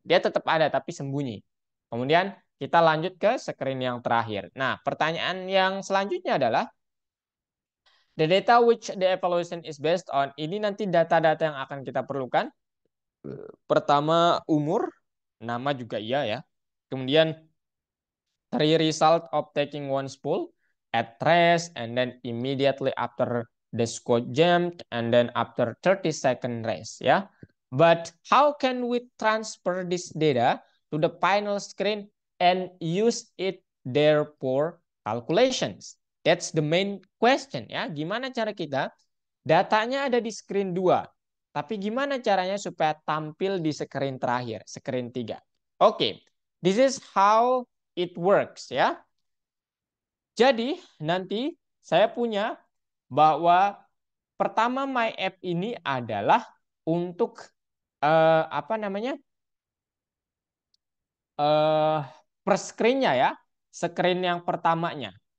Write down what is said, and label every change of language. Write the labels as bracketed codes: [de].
[id] Dia tetap ada tapi sembunyi. Kemudian kita lanjut ke screen yang terakhir. Nah, pertanyaan yang selanjutnya adalah [en] the data which the evaluation is based on. [id] Ini nanti data-data yang akan kita perlukan. Pertama umur, nama juga iya ya. [en] Kemudian three result of taking one spool at rest and then immediately after the squat jump and then after 30-second rest ya. But how can we transfer this data to the final screen and use it therefore calculations. That's the main question ya. [id] Gimana cara kita datanya ada di screen 2, tapi gimana caranya supaya tampil di screen terakhir, screen 3. [en] Oke, this is how it works ya. [id] Jadi nanti saya punya bahwa pertama my app ini adalah untuk apa namanya? eh per screen-nya ya, screen yang pertamanya.